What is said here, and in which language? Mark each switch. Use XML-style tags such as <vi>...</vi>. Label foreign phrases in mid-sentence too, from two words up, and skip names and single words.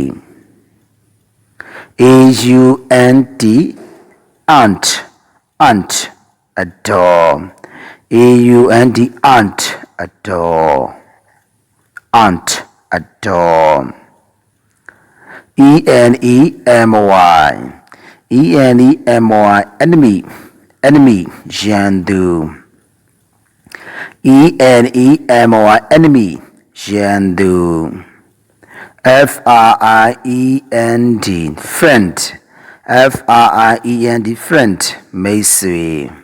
<en>aunt aunt adore aunt adore aunt adore enemy enemy enemy ရန်သူ enemy ရန်သူ friend friend friend မိတ်ဆွေ</en>